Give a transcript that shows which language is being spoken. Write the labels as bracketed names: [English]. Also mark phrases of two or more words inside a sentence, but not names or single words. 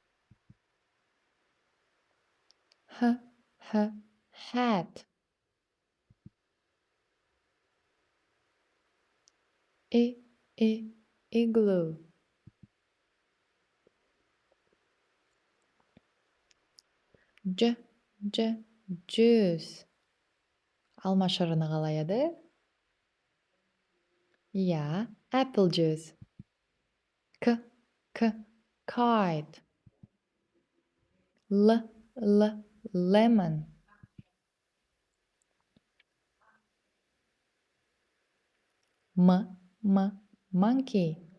[English] Hat. Igloo. Juice. [Kazakh] Алма шырыны қалай еді? [English] Apple juice. Kite. Lemon. Monkey.